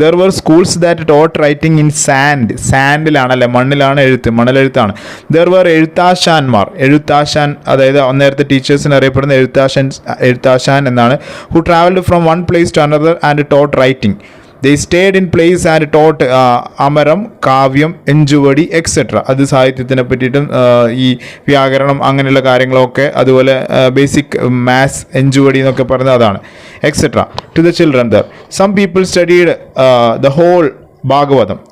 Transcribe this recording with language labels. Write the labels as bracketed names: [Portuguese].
[English] there were schools that taught writing in [Malayalam] സാൻഡിലാണല്ലേ, മണലെഴുത്താണ്. [English] there were [Malayalam] എഴുത്താശാൻ, അതായത് അന്നേരത്തെ ടീച്ചേഴ്സിന് അറിയപ്പെടുന്ന എഴുത്താശാൻ എന്നാണ്. [English] Who travelled from one place to another and taught writing. They stayed in place and taught Amaram, കാവ്യം, എഞ്ചുവടി etcetera. [Malayalam] അത് സാഹിത്യത്തിനെ പറ്റിയിട്ടും ഈ വ്യാകരണം അങ്ങനെയുള്ള കാര്യങ്ങളൊക്കെ, അതുപോലെ ബേസിക് മാത്സ്, എഞ്ചുവടി എന്നൊക്കെ പറയുന്നത് അതാണ് etcetera. [English] To the children there some people studied the whole Bhagavatam.